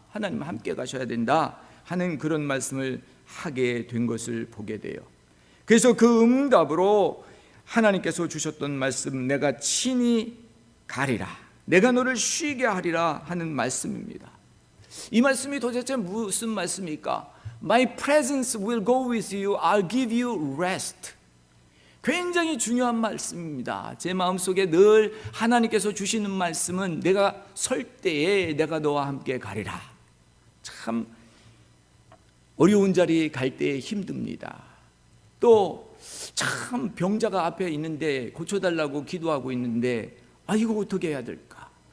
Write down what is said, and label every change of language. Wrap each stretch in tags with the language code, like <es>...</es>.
<ko>하나님 함께 가셔야 된다 하는 그런 말씀을 하게 된 것을 보게 돼요. 그래서 그 응답으로 하나님께서 주셨던 말씀, 내가 친히 가리라, 내가 너를 쉬게 하리라 하는 말씀입니다. 이 말씀이 도대체 무슨 말씀입니까?</ko> <en>My presence will go with you, I'll give you rest.</en> <ko>굉장히 중요한 말씀입니다. 제 마음속에 늘 하나님께서 주시는 말씀은 내가 설 때에 내가 너와 함께 가리라. 참 어려운 자리 갈 때 힘듭니다. 또 참 병자가 앞에 있는데 고쳐달라고 기도하고 있는데 이거 어떻게 해야 될까?</ko>